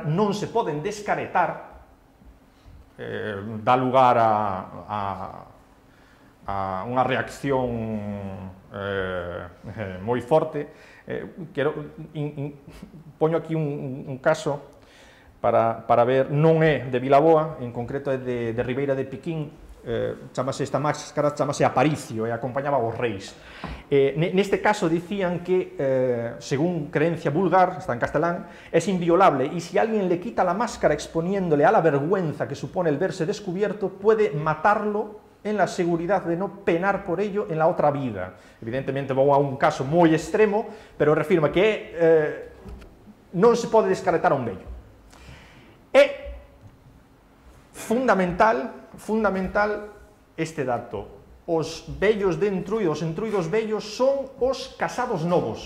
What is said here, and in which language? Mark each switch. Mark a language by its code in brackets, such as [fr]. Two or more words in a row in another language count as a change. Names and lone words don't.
[gl] Non se poden descaretar, dá lugar a unha reacción moi forte. Poño aquí un caso para ver, non é de Vilaboa, en concreto é de Ribeira de Piquín, chamase esta máscara, chamase Aparicio, e acompañaba aos reis. Neste caso dicían que, [es] según creencia vulgar, [gl] está en castelán, [es] es inviolable, y si alguien le quita la máscara exponiéndole a la vergüenza que supone el verse descubierto, puede matarlo en la seguridad de no penar por ello en la otra vida. [gl] Evidentemente vou a un caso moi extremo, pero refirma que non se pode descartar a un vello. É fundamental este dato. Os vellos de Entruido, os entruidos vellos, son os casados novos.